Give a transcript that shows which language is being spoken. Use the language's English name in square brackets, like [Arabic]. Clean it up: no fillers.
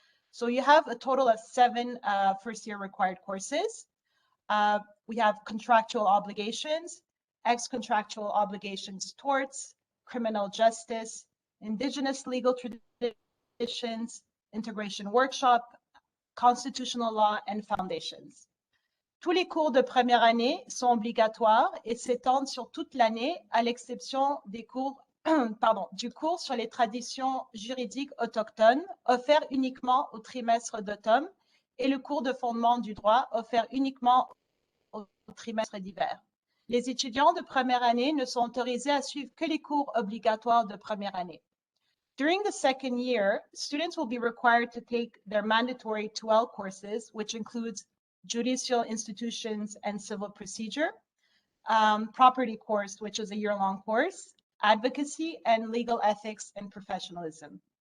[English] So you have a total of 7 first year required courses. We have contractual obligations, ex-contractual obligations, torts, criminal justice, Indigenous legal traditions, integration workshop, constitutional law, and foundations. [French] Tous les cours de première année sont obligatoires et s'étendent sur toute l'année, à l'exception des cours, du cours sur les traditions juridiques autochtones, offert uniquement au trimestre d'automne, et le cours de fondement du droit, offert uniquement au trimestre d'hiver. Les étudiants de première année ne sont autorisés à suivre que les cours obligatoires de première année. [English] During the second year, students will be required to take their mandatory 2L courses, which includes judicial institutions and civil procedure, property course, which is a year-long course, advocacy, and legal ethics and professionalism.